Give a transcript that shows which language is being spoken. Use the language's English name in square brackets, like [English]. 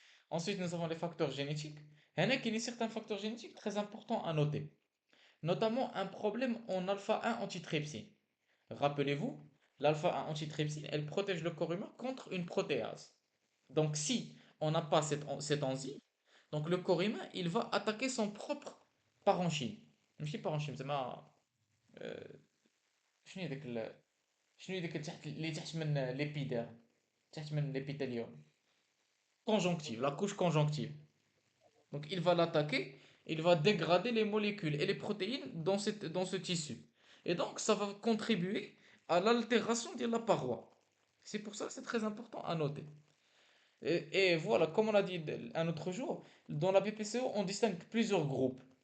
[French] Ensuite, nous avons les facteurs génétiques. Il y en a qui ont certains facteurs génétiques très importants à noter, notamment un problème en alpha-1 antitrypsine. Rappelez-vous, l'alpha-1 antitrypsine, elle protège le corps humain contre une protéase. Donc, si on n'a pas cette enzyme, donc le corps humain, il va attaquer son propre parenchyme. [Arabic] ماشي parenchyme زعما شنو هي ديك شنو هي ديك اللي تحت من ليبيديرم، تحت من l'épithélium. [French] Conjonctive, la couche conjonctive. Donc il va l'attaquer, il va dégrader les molécules et les protéines dans ce tissu. Et donc ça va contribuer à l'altération de la paroi. C'est pour ça que c'est très important à noter. Et voilà, comme on a dit un autre jour, dans la BPCO, on distingue plusieurs groupes.